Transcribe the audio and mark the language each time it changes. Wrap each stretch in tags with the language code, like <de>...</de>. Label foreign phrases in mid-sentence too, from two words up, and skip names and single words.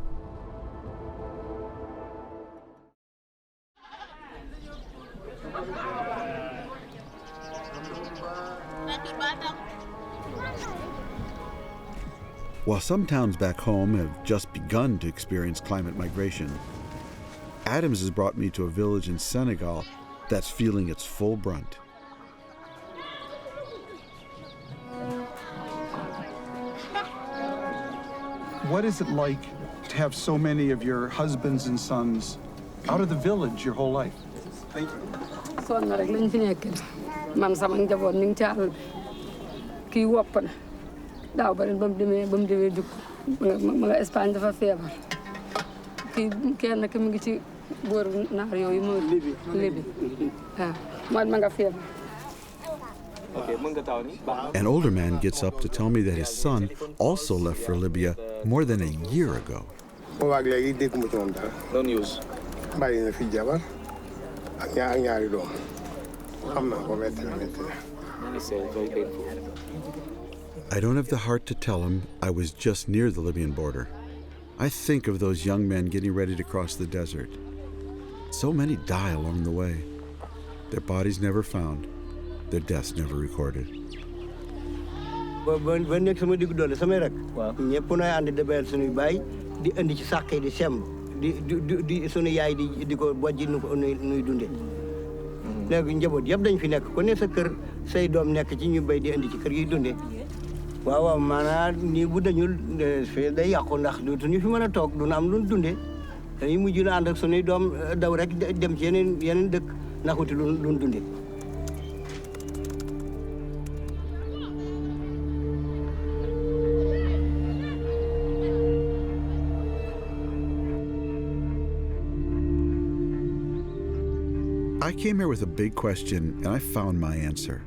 <en>While some towns back home have just begun to experience climate migration, Adams has brought me to a village in Senegal that's feeling its full brunt. What is it like to have so many of your husbands and sons out of the village your whole life? Thank you.</en> <wo>Sonn rek lañ fi nekkee man sama njaboot ni ngi ci àll bi kii wopp na daaw ba ren ba mu demee dugg ma nga Espagne dafa feebar kii kenn ki mu ngi ci booru naar yooyu mooy Libya waaw man ma nga feebar.</wo> <en>An older man gets up to tell me that his son also left for Libya more than a year ago. No news. I don't have the heart to tell him I was just near the Libyan border. I think of those young men getting ready to cross the desert. So many die along the way. Their bodies never found, their deaths never recorded.</en> <wo>ba nekk sama digg doole samay rek ñëpp nooy ànd di béyal suñuy baay di indi ci sàq yi di semb di suñu yaay di ko bojji nuy dundee léegi njaboot yëpp dañ fi nekk ku ne sa kër say doom nekk ci ñu béy di indi ci kër yi dundee waaw maanaam nii bu dañul fii day yàqu ndax dootuñu fi mën a toog du am lu dundee dañuy mujj na ànd ak suñuy doom daw rek dem ci yeneen dëkk ndax wuti lu dundee.</wo> <en>I came here with a big question, and I found my answer.</en>